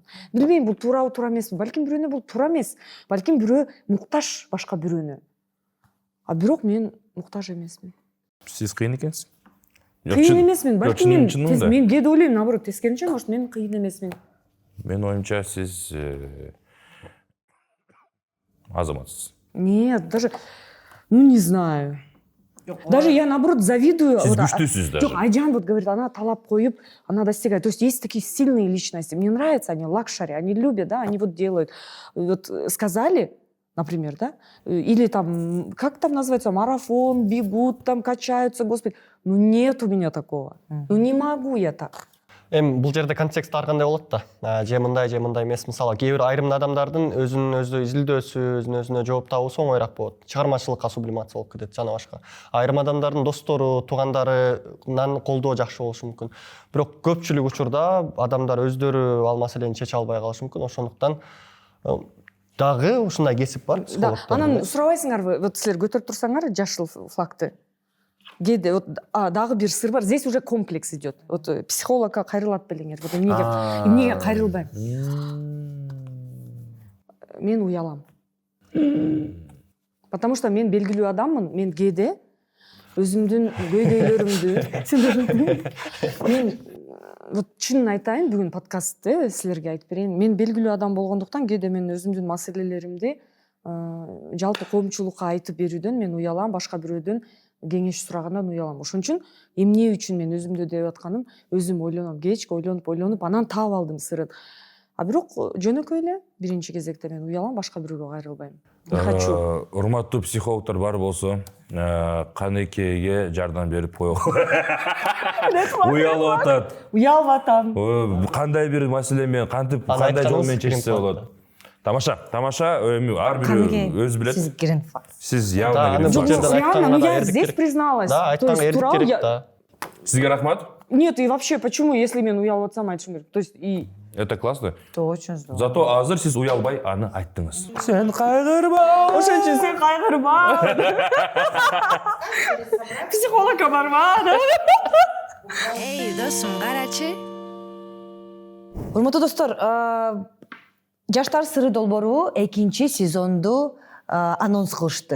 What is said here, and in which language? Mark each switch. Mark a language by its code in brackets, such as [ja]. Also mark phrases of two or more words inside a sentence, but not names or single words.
[ky] Билбейм, бул туурабы, туура эмеспи. Балким бирөөнө бул туура эмес. Балким бирөө муктаж башка бирөөнө. А бирок мен муктаж эмесмин. Сиз кыйын экенсиз. Кыйын эмесмин. Балким мен чынында. мен кээде ойлойм, наоборот, тескеринче, может, мен кыйын эмесмин. Мен оюмча сиз азаматсыз. [ru] Нет, даже, не знаю. Даже я, наоборот, завидую. [ky] Сиз Вот, күчтүүсүз даже. Жок, Айжан [ru] вот говорит, она [ky] талап коюп, [ru] она достигает. То есть есть такие сильные личности. Мне нравятся они, лакшери, они любят, да, они вот делают. Вот сказали, например, да, или там, как там называется, марафон, бегут, там качаются, господи. Ну нет у меня такого. Ну не могу я так. [ky] Эми бул жерде контекст ар кандай болот да. Же мындай эмес. Мисалы, кээ бир айрым адамдардын өзүнүн өзү изилдөөсү, өзүнө жооп табуусу оңоюраак болот. Чыгармачылыкка сублимация болуп кетет жана башка. Айрым адамдардын достору, туугандарынан колдоо жакшы болушу мүмкүн. Бирок көпчүлүк учурда адамдар өздөрү ал маселени чече албай калышы мүмкүн. Ошондуктан дагы ушундай кесип бар психологдор. Анан сурабайсыңарбы, вот силер көтөрүп турсаңар жашыл флагты. Кээде вот дагы бир сыр бар. [ru] Здесь уже комплекс идет. [ky] Вот психологко кайрылат белеңер. Вот эмнеге кайрылбайм? Мен уялам. [ru] Потому что [ky] мен белгилүү адаммын. Мен кээде өзүмдүн көйдөйлөрүмдү мен вот чынын айтайын, бүгүн подкастты силерге айтып берейин. Мен белгилүү адам болгондуктан кээде мен өзүмдүн маселелеримди жалпы коомчулукка айтып берүүдөн мен уялам, башка бирөөдөн кеңеш сурагандан уялам. Ошон үчүн эмне үчүн мен өзүмдө деп атканым, өзүм ойлоном, кечке ойлонуп, анан таап алдым сырын. А бирок жөнөкөй эле биринчи кезекте мен уялам, башка бирөөгө кайрылбайм. [ru] Не хочу. [ky] Урматтуу психологдор бар болсо, Канекеге жардам берип койгула. Уялып атат. Уялып атам. Кандай бир маселемен кантип, кандай жол менен чечсе болот. Тамаша, ар бирөө өзү билет. Сиз [en] green flag. [ky] Сиз явно Жок, [en] green flag. [ru] реально, Ну я здесь призналась. [ky] Да, айткан эрдик керек да. Сизге рахмат. [ru] Нет, и вообще, почему, если [ky] мен уялып атсам айтышым керек? [ru] То есть и... Это классно. Это очень здорово. [ky] Зато азыр сиз уялбай аны айттыңыз. Сен кайгырба. Ошон үчүн сен кайгырба. Психологко барма. Эй, досум, карачы. Урматтуу достор, Жаштар сыры долбоору 2 сезонду анонс кылышты.